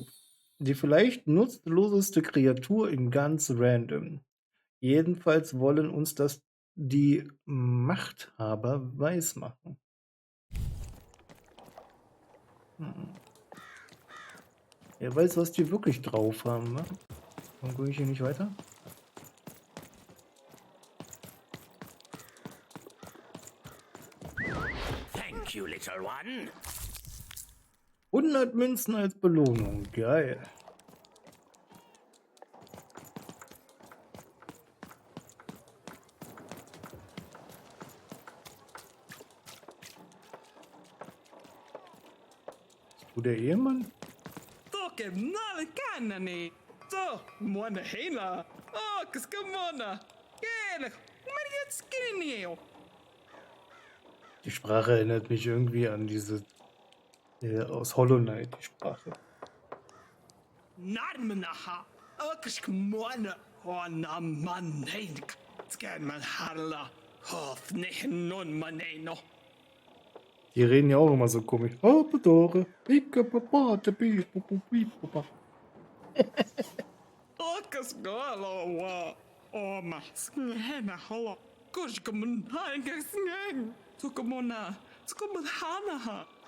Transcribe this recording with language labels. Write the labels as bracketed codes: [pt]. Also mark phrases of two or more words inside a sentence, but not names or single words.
[de] Die vielleicht nutzloseste Kreatur in ganz random. Jedenfalls wollen uns das die Machthaber weismachen. Wer weiß, was die wirklich drauf haben, ne? Warum gucke ich hier nicht weiter? [en] Thank you, little one. [de] 100 Münzen als Belohnung. Geil. Ist du der Ehemann? Toke nale kanani. So, moana hela. Oh, kaskamona. Gele. Mariet skinio. Die Sprache erinnert mich irgendwie an diese aus Hollow Knight, die Sprache. Narmenaha. Akashkmona. Hona man heinik. Skan man harla. Hof nehen non maneno. Die reden ja auch immer so komisch. Oh, bedore. Skhowl wa. Oh, ma. Skena hola. Kushkamun hangasngang. Tukamona. Tukamun hanaha.